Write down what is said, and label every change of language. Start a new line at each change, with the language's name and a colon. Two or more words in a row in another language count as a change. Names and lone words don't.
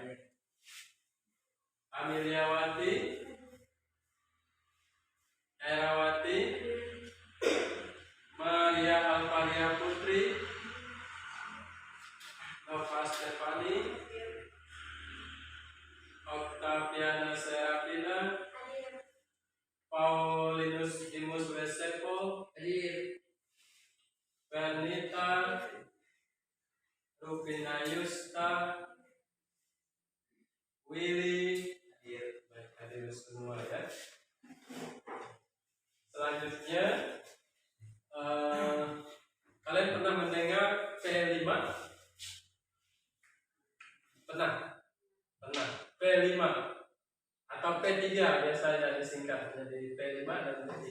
Indonesian: Amiliawati Erawati Maria Alvaria Putri Nova Stefani Octaviana Serafina Paulinus Dimus Wesepo Bernita Rubina Yusta Willy hadir semua ya. Selanjutnya kalian pernah mendengar P5? Pernah P5 atau P3 biasanya disingkat jadi P5 dan P3.